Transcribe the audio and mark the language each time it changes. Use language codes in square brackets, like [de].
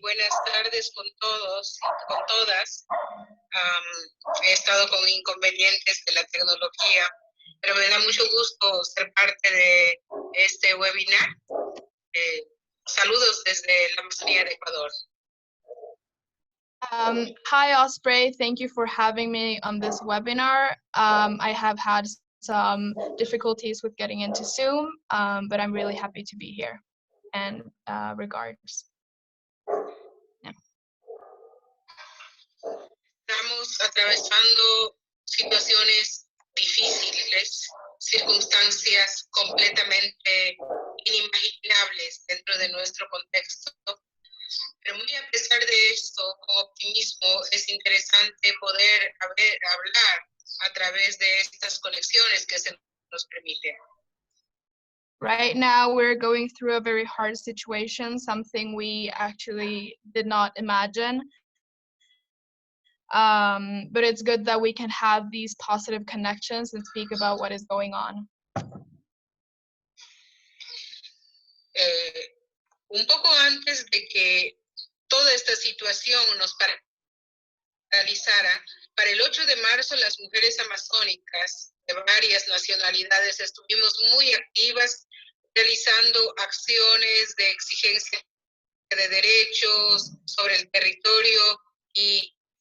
[es] Buenas tardes con todos y con todas. He estado con inconvenientes de la tecnología, pero me da mucho gusto ser parte de este webinar. Saludos desde la Amazonía de Ecuador. [en] Hi, Osprey. Thank you for having me on this webinar. I have had some difficulties with getting into Zoom, but I'm really happy to be here. And regards. Yeah. [es] Estamos atravesando situaciones difíciles, circunstancias completamente inimaginables dentro de nuestro contexto. Pero muy a pesar de esto, con optimismo, es interesante poder hablar a través de estas conexiones que se nos permiten. [en] Right now, we're going through a very hard situation, something we actually did not imagine. But it's good that we can have these positive connections and speak about what is going on. [es] Un poco antes de que toda esta situación nos paralizara, para el 8 de marzo las mujeres amazónicas de varias nacionalidades estuvimos muy activas realizando acciones de exigencia de derechos sobre el territorio y